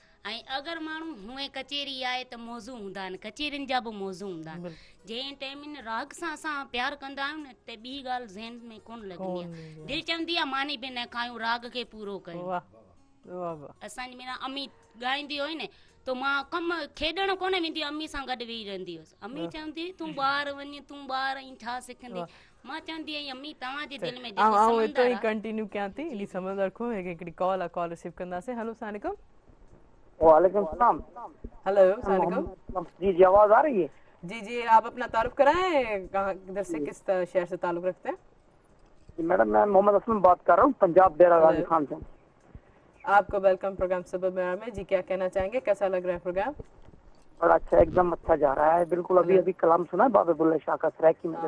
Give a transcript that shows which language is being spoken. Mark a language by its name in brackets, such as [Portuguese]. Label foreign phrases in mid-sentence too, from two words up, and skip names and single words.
[Sindhi] ऐं अगरि माण्हू हूअं कचेरी आहे त मौज़ू हूंदा आहिनि कचेरियुनि जा बि मौज़ू हूंदा आहिनि जंहिं टाइम इन राग सां असां प्यारु कंदा आहियूं न त ॿी ॻाल्हि ज़हन में कोन लॻंदी आहे दिलि चवंदी आहे मानी बि न खायूं राग खे पूरो कयूं असांजी मेरा अम्मी ॻाईंदी हुई न त मां कमु खेॾणु कोन वेंदी अम्मी सां गॾु वेही रहंदी हुअसि अम्मी चवंदी हुई तूं ॿाहिरि वञ तूं ॿाहिरि ऐं छा सिखंदी मां चवंदी आहियां अम्मी तव्हांजे दिलि में आऊं एतिरो ई कंटिन्यू कयां थी इन समंदर खां हिकिड़ी कॉल आहे [English] call receive [Sindhi] कंदासीं हेलो [Arabic] السلام علیکم وعلیکم سلام हेलो السلام علیکم [Urdu] جی جی آواز آ رہی ہے جی جی آپ اپنا تعارف کرائیں کہاں کدھر سے کس شہر سے تعلق رکھتے ہیں جی میڈم میں محمد اسلم بات کر رہا ہوں پنجاب ڈیرہ غازی خان سے آپ کو ویلکم پروگرام سبب میں جی کیا کہنا چاہیں گے کیسا لگ رہا ہے پروگرام بڑا اچھا ایکدم اچھا جا رہا ہے بالکل ابھی ابھی کلام سنا ہے بابا بلھے شاہ کا سرائیکی میں